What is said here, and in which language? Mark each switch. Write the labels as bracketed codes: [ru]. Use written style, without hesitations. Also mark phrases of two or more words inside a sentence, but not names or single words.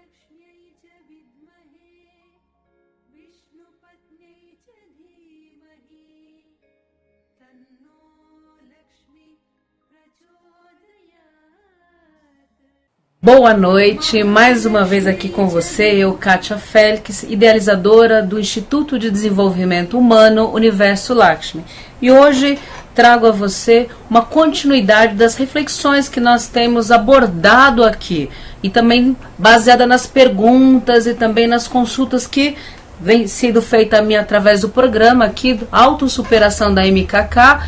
[sa] महालक्ष्म्यै च विद्महे विष्णुपत्न्यै च धीमहि तन्नो लक्ष्मी प्रचोदयात्. [pt] Boa noite, mais uma vez aqui com você, eu, Kátia Félix, idealizadora do Instituto de Desenvolvimento Humano Universo Lakshmi. E hoje trago a você uma continuidade das reflexões que nós temos abordado aqui, e também baseada nas perguntas e também nas consultas que vem sendo feita a mim através do programa aqui, Autossuperação da MKK.